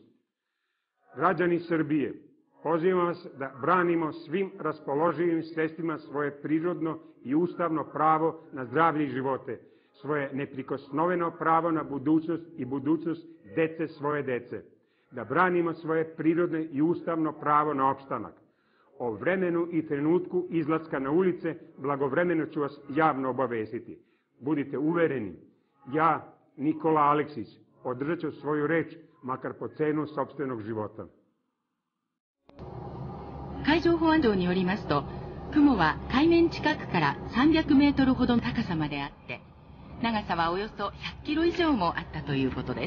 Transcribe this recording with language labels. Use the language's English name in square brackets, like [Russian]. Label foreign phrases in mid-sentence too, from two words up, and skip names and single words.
[Serbian] Građani Srbije, pozivam vas da branimo svim raspoloživim sredstvima svoje prirodno i ustavno pravo na zdravlje i živote, svoje neprikosnoveno pravo na budućnost i budućnost dece svoje dece, da branimo svoje prirodne i ustavno pravo na opstanak. O vremenu i trenutku izlaska na ulice blagovremeno ću vas javno obavestiti. Budite uvereni, ja, Nikola Aleksić, održat ću svoju reč, makar po cenu sopstvenog života. [Japanese] 海上保安庁によりますと、雲は海面近くから300メートルほどの高さまであって、長さはおよそ100キロ以上もあったということです。